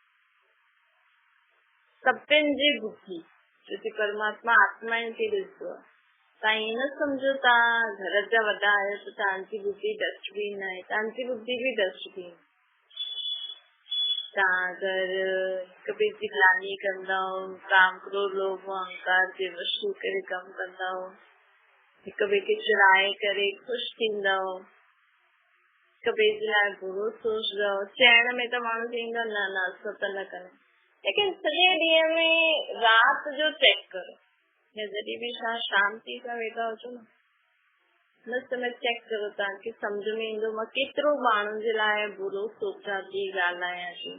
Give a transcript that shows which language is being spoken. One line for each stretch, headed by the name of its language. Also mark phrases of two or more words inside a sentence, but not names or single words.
Sindhi: सभिनि जी बुद्धि, छोकि परमात्मा आत्माउनि खे ॾिसंदो आहे। तव्हां ईअं न सम्झो तव्हां घर जा वॾा आहियो त तव्हांजी बुद्धि डस्टबिन आहे। तव्हांजी बुद्धि भी डस्टबिन। तव्हां अगरि हिक ॿिए जी ग्लानी कंदव, काम क्रोध लोभ अहंकार जे वश थी करे कमु कंदव, हिक ॿिए खे चिड़ाए करे ख़ुशि थींदव, हिक ॿिए जे लाइ बुरो सोचंदव। चइण में त माण्हू चईंदो न न असां त न कंदा, लेकिन सॼे ॾींहं में राति जो चेक करो या जॾहिं बि तव्हां शांति सां वेठा हुजो न, हिन समय चेक करो, तव्हांखे सम्झ में ईंदो मां केतिरो माण्हुनि जे लाइ बुरो सोचां थी, ॻाल्हायां थी।